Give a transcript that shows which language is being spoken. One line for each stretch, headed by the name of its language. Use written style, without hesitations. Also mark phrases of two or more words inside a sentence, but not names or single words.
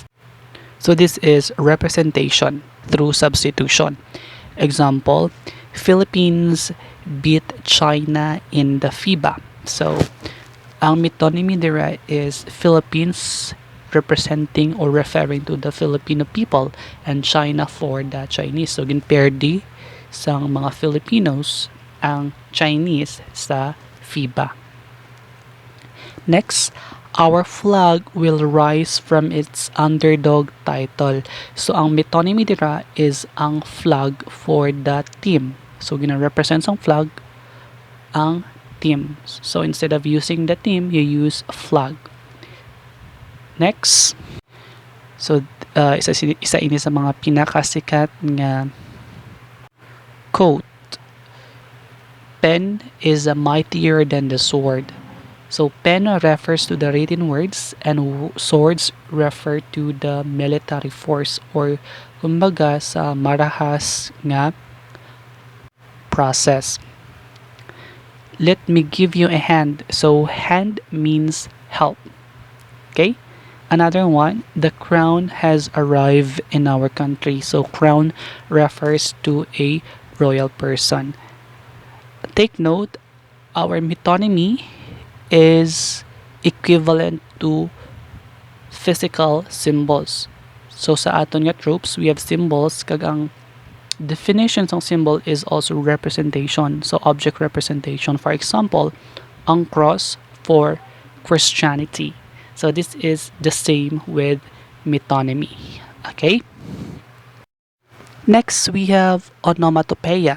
English: So this is representation through substitution. Example, Philippines beat China in the FIBA. So ang metonymy there is Philippines representing or referring to the Filipino people and China for the Chinese.
Hiligaynon: So ginpair di sa mga Filipinos ang Chinese sa FIBA.
English: Next, our flag will rise from its underdog title.
Hiligaynon: So ang metonymy dira is ang flag
English: for the team.
Hiligaynon: So gina-represent ang flag ang team.
English: So instead of using the team, you use a flag.
Hiligaynon: Next, so isa ini sa mga pinakasikat nga quote.
English: Pen is mightier than the sword. So pen refers to the written words and swords refer to the military force or
Hiligaynon: kumbaga sa marahas nga
English: process. Let me give you a hand. So hand means help. Okay? Another one, the crown has arrived in our country. So crown refers to a royal person. Take note, our metonymy is equivalent to physical symbols. So
Hiligaynon: sa aton nga
English: tropes, we have symbols kag ang definition ng symbol is also representation. So object representation. For example, ang cross for Christianity. So this is the same with metonymy. Okay? Next, we have onomatopoeia.